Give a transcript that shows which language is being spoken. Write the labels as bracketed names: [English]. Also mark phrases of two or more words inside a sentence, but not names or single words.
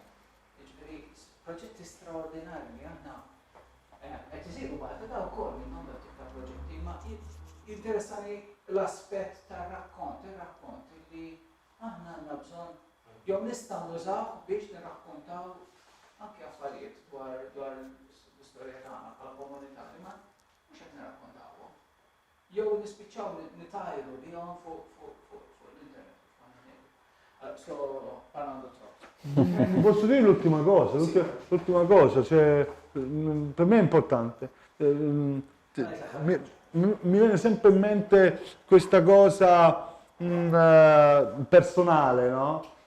[Maltese] Jiġifieri proġetti straordinarji aħna qed isiru waħda da wkoll minn dawn tip ta' proġetti, ma jinteressani l-aspett tar-rakkont, ir-rakkont li aħna għandna bżonn jew nistgħu nużaw biex nirrakkontaw anke affarijiet dwar l-istorja tagħna bħala komunità li ma mhux qed nirrakkontawhom. Jew nispiċċaw nitajru bihom fuq l-internet. [Italian] Sto parlando troppo. Posso dire l'ultima cosa, cioè, per me è importante. Mi viene sempre in mente questa cosa personale, no?